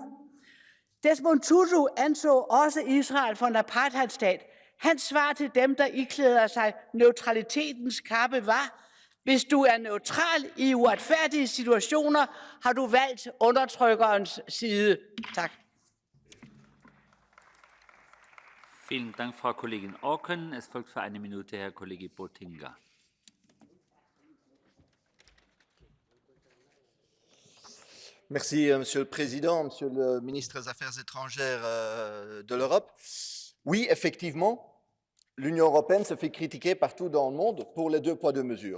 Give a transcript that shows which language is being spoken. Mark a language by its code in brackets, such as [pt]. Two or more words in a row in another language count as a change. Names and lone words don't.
[da] Desmond Tutu anså også Israel for en apartheidstat. Hans svar til dem, der iklæder sig neutralitetens kappe var: hvis du er neutral i uretfærdige situationer, har du valgt undertrykkerens side. Tak. [de] Vielen Dank, Frau Kollegin Auken. Es folgt für eine Minute Herr Kollege Botinga. [fr] Merci, Monsieur le Président, Monsieur le Ministre des Affaires étrangères de l'Europe. Oui, effectivement, l'Union européenne se fait critiquer partout dans le monde pour les 2 poids 2 mesures.